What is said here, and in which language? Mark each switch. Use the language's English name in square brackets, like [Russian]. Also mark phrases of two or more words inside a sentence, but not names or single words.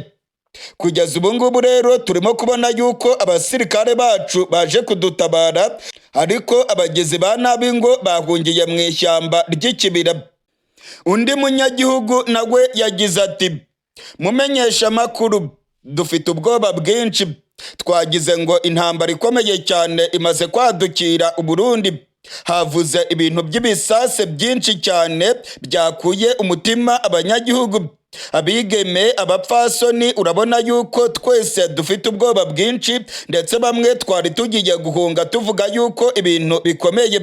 [Rundi] Kugeza ubu ngubu rero turimo kubona yuko abasirikare bacu baje kudutabara, ariko abagizi ba nabi ngo bahungiye mu ishyamba ry'ikibira. Undi munyagihugu nawe yagize ati: mumenyeshamakuru, dufite ubwoba bwinshi. Twagize ngo intambara ikomeye cyane imaze kwadukira u Burundi. Havuze ibintu by'ibisase byinshi cyane byakuye umutima abanyagihugu. Abigeme, abapfasoni, urabona yuko twese dufite ubwoba bwinshi ndetse bamwe twari tugiye guhunga tuvuga yuko ibintu bikomeye.